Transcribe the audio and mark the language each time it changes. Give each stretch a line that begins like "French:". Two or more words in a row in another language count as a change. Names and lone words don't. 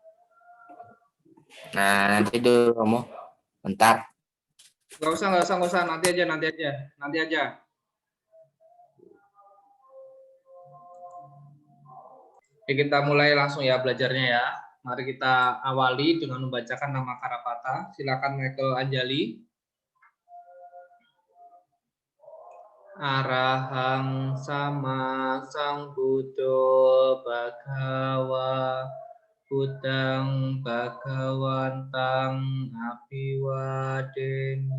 Indonesian: Nah, nanti dulu kamu. Bentar. Nggak usah. Nanti aja. Oke, kita mulai langsung ya belajarnya ya. Mari kita awali dengan membacakan nama Karapata. Silakan Michael Anjali.
Pali: Arahang sama Sang Buddho Bhagawa Buddhang Bhagawantang Abiwadeni.